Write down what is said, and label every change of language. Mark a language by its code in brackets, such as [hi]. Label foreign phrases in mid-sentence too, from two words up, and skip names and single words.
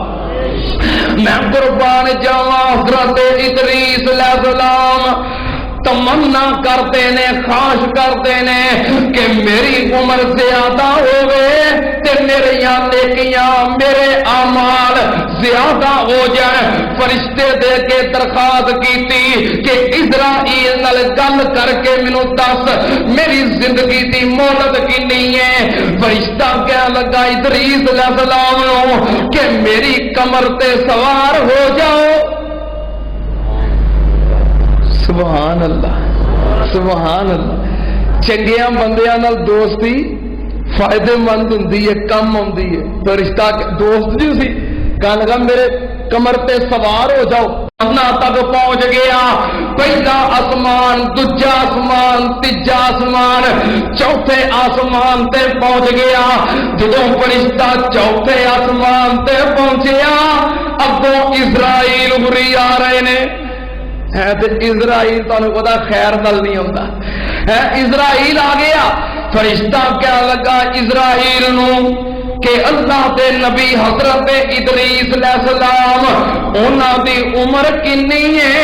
[pa] میں قربان جاواں حضرت ادریس علیہ السلام تمنا کرتے نے، خواہش کرتے نے کہ میری عمر زیادہ ہوئے تے میرے نیکیاں میرے اعمال زیادہ ہو جائیں، فرشتے دے کے درخواست کیتی کہ اسرائیل نال گل کر کے مینوں دس میری زندگی دی مہلت کتنی ہے۔ فرشتہ کہنے لگا ادریس علیہ السلام نو کہ میری کمر تے سوار ہو جاؤ۔ [ar] سبحان اللہ سبحان اللہ۔ [pa] چنگیاں بندیاں نال دوستی فائدے مند ہوندی ہے، کم ہوندی ہے۔ فرشتہ دوست جو سی کہنے لگا میرے کمر تے سوار ہو جاؤ۔ تک پہنچ گیا، پہلا آسمان، دوجا آسمان، تیجا آسمان، چوتھے آسمان تے پہنچ گیا۔ جدوں فرشتہ چوتھے آسمان تے پہنچیا، اگوں اسرائیل ہوری آ رہے نے۔ ہے تے اسرائیل تانوں پتہ خیر نال نہیں ہوندا ہے، اسرائیل آ گیا۔ فرشتہ کہنے لگا اسرائیل نو کہ اللہ دے نبی حضرت ادریس علیہ السلام انہاں دی عمر کتنی ہے؟